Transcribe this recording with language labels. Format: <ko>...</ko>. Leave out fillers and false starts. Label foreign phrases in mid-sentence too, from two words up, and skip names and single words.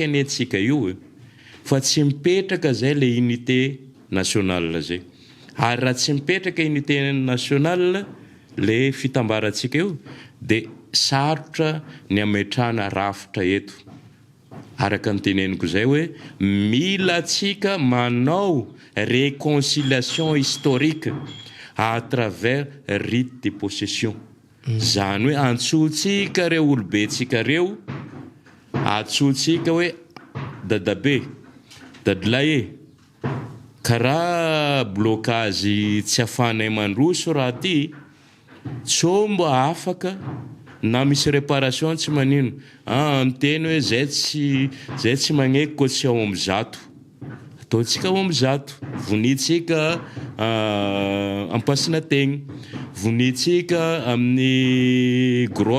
<mg>ane atsika io fa tsy mipetraka zay le</mg> <fr>unité nationale</fr> <mg>zay ary raha tsy mipetraka</mg> <fr>unité nationale</fr> <mg>le fitambarantsika io dia sarotra ny ametrahana rafitra eto araka ny teneniko zay hoe mila atsika manao</mg> <fr>réconciliation historique à travers rite de possession</fr> <mg>zany hoe antsotsika reo olobentsika reo antsotsika hoe dadabe dadilahy karaha blocage tsy afahanay mandroso raha ty tsô mba afaka na misy réparation tsy manino miteny hoe zay tsy magneky koa tsy ao amby zato ataontsika ao amby zato vonitsika ampasina tegny vonitsika amin'ny</mg>